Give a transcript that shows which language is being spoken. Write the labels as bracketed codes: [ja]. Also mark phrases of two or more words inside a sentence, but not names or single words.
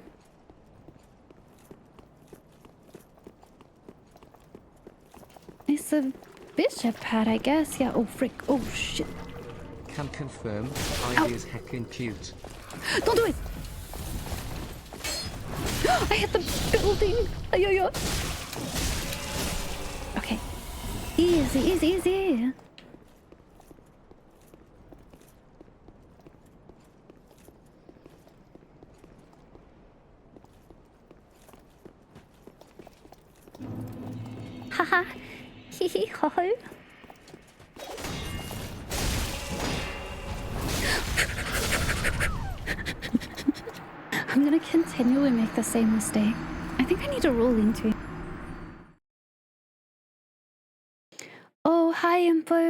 [en] It's a bishop hat, I guess. Yeah, oh frick. Oh shit. Can confirm, Ivy is heckin' cute. Don't do it! I hit the building! Ay, ay, ay. Okay. Easy, easy, easy. Haha. Hee hee ho ho. I'm gonna continually make the same mistake. I think I need to roll into it. Oh, hi, Impo.